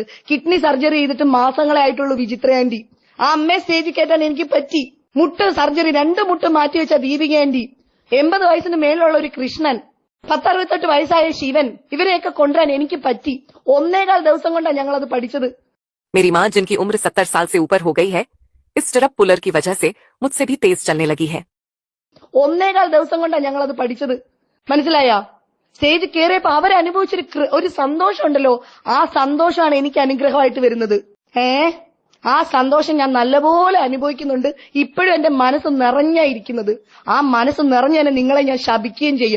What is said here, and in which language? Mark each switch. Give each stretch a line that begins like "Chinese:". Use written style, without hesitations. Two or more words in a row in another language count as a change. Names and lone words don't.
English: kidney surgery
Malayalam: ചെയ്തിട്ട് മാസങ്ങളെ ആയിട്ടുള്ളൂ വിചിത്ര ആന്റി. ആ അമ്മയെ സ്റ്റേജിൽ കയറ്റാൻ എനിക്ക് പറ്റി. മുട്ട് സർജറി 2 മുട്ട് മാറ്റിവെച്ച ദീപിക ആന്റി, 80 വയസ്സിന് മേലുള്ള ഒരു കൃഷ്ണൻ, 10-68 വയസ്സായ ശിവൻ, ഇവരെയൊക്കെ കൊണ്ടുവരാൻ എനിക്ക് പറ്റി. 1.25 ദിവസം കൊണ്ടാണ് ഞങ്ങൾ അത് പഠിച്ചത്.
Hindi: मेरी माँ जिनकी उम्र 70 साल से ऊपर हो गई है, इस
English: stirrup puller
Hindi: की वजह से मुझसे भी तेज चलने लगी है.
Malayalam: 1.25 ദിവസം കൊണ്ടാണ് ഞങ്ങൾ അത് പഠിച്ചത്. മനസ്സിലായ? സ്റ്റേജ് കയറിയപ്പോ അവരനുഭവിച്ചൊരു സന്തോഷം ഉണ്ടല്ലോ, ആ സന്തോഷമാണ് എനിക്ക് അനുഗ്രഹമായിട്ട് വരുന്നത്. ആ സന്തോഷം ഞാൻ നല്ലപോലെ അനുഭവിക്കുന്നുണ്ട്. ഇപ്പോഴും എന്റെ മനസ്സ് നിറഞ്ഞായിരിക്കുന്നത്. ആ മനസ്സ് നിറഞ്ഞു തന്നെ നിങ്ങളെ ഞാൻ ശപിക്കുകയും ചെയ്യാം.